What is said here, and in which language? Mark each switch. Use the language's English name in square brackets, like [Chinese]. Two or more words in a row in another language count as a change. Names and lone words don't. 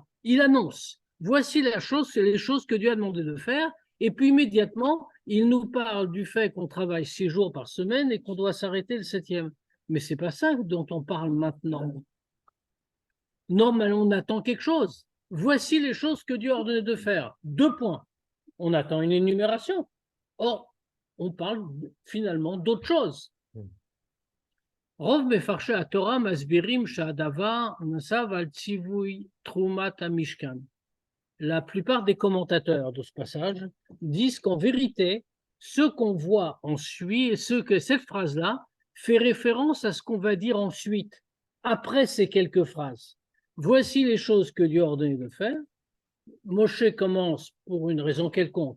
[French] Il annonce, voici la chose, c'est les choses que Dieu a demandé de faire, et puis immédiatement, il nous parle du fait qu'on travaille 6 jours par semaine et qu'on doit s'arrêter le 7e. Mais c'est pas ça dont on parle maintenant. Normalement, on attend quelque chose. Voici les choses que Dieu a ordonné de faire. 2 points. On attend une énumération. Or, on parle finalement d'autre chose. [Hebrew] רוב מפרשי התורה מסבירים שהדבר נסב על ציווי תרומת המשכן. [French] La plupart des commentateurs de ce passage disent qu'en vérité, ce qu'on voit ensuite, cette phrase-là fait référence à ce qu'on va dire ensuite, après ces quelques phrases. Voici les choses que Dieu a ordonné de faire. Moshe commence pour une raison quelconque.